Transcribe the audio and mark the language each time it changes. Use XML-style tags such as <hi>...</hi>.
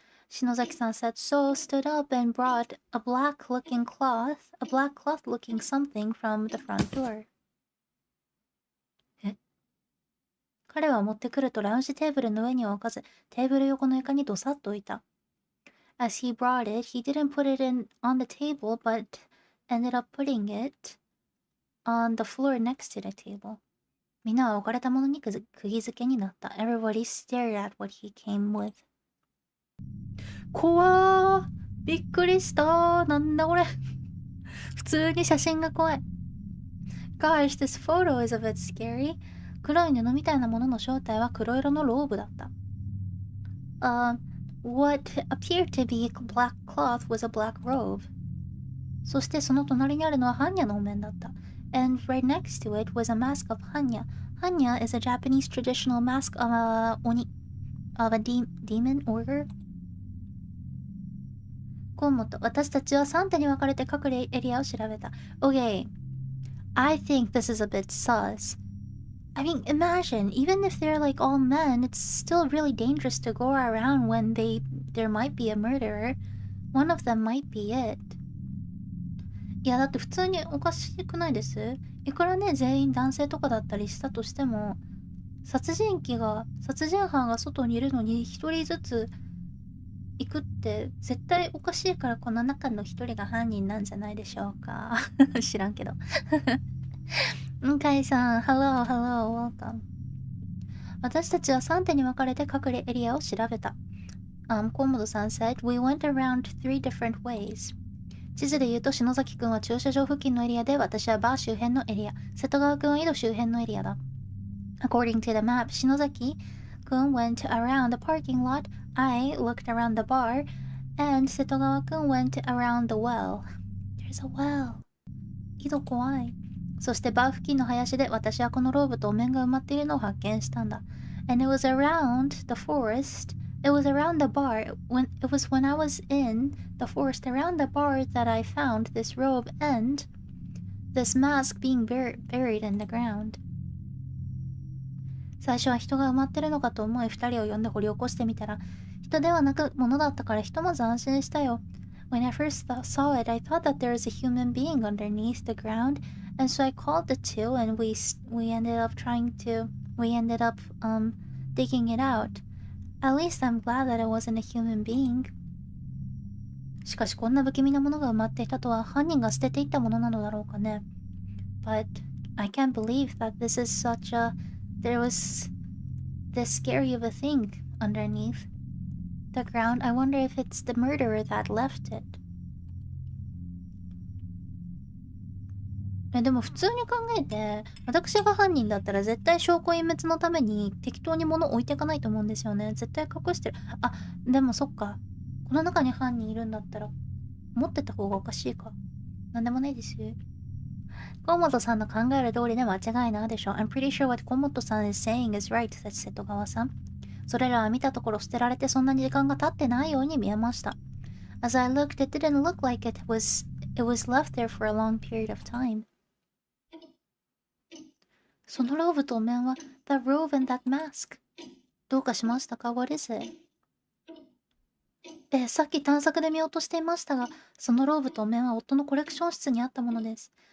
<en>篠崎さん said so, stood up and brought a black cloth looking something from the front door.</en> <ja>彼は持ってくるとラウンジテーブルの上には置かず、テーブル横の床にどさっと置いた。</ja> <en>As he brought it, he didn't put it on the table, but ended up putting it on the floor next to the table.</en> <ja>みんなは置かれたものに釘付けになった。</ja> <en>Everybody stared at what he came with.</en> <ja>怖ー。びっくりしたー。なんだこれ。普通に写真が怖い。</ja> <en>Gosh, this photo is a bit scary.</en> <ja>黒い布みたいなものの正体は黒色のローブだった。</ja> <en>What appeared to be a black cloth was a black robe.</en> <ja>そしてその隣にあるのは般若のお面だった。</ja> <en>And right next to it was a mask of Hanya. Hanya is a Japanese traditional mask of a demon order.</en> <ja>河本、私たちは3手に分かれて各エリアを調べた。</ja> <en>Okay, I think this is a bit sus. I mean, imagine, even if they're like all men, it's still really dangerous to go around when there might be a murderer. One of them might be it.</en> <ja>いや、だって普通におかしくないです？いくらね、全員男性とかだったりしたとしても、殺人犯が外にいるのに一人ずつ行くって絶対おかしいから、この中の一人が犯人なんじゃないでしょうか。知らんけど。</ja> <en>向井さん、Hello, welcome.</en> <ja>私たちは3手に分かれて各エリアを調べた。</ja> <en>河本さん said, We went around 3 different ways.</en> <ja>地図で言うと篠崎くんは駐車場付近のエリアで、私はバー周辺のエリア、瀬戸川くんは井戸周辺のエリアだ。</ja> <en>According to the map, 篠崎くん went around the parking lot, I looked around the bar, and 瀬戸川くん went around the well. There's a well.</en> <ja>井戸怖い。そしてバー付近の林で私はこのローブとお面が埋まっているのを発見したんだ。</ja> <en>And it was around the forest. It was around the bar. It was when I was in the forest around the bar that I found this robe and this mask being buried in the ground.</en> <ja>最初は人が埋まってるのかと思い二人を呼んで掘り起こしてみたら、人ではなく物だったからひとまず安心したよ。</ja> <en>When I first saw it, I thought that there was a human being underneath the ground, and so I called the two, and we ended up digging it out. At least I'm glad that it wasn't a human being.</en> <ja>しかしこんな不気味なものが埋まっていたとは犯人が捨てていったものなのだろうかね。</ja> <en>But I can't believe that there was this scary of a thing underneath the ground. I wonder if it's the murderer that left it.</en> <ja>でも普通に考えて、私が犯人だったら絶対証拠隠滅のために適当に物置いていかないと思うんですよね。絶対隠してる。あ、でもそっか。この中に犯人いるんだったら、持ってた方がおかしいか。なんでもないですよ。河本さんの考える通りで間違いないでしょ。</ja> <en>I'm pretty sure what 河本さん is saying is right, 瀬戸川さん。</en> <ja>それらは見たところ捨てられてそんなに時間が経ってないように見えました。</ja> <en>As I looked, it didn't look like it was left there for a long period of time.</en> <ja>そのローブとお面は</ja> <en>The robe and that mask.</en> <ja>どうかしましたか？</ja> <en>What is it?</en> <ja>さっき探索で見落としていましたが、そのローブとお面は夫のコレクション室にあったものです。</ja>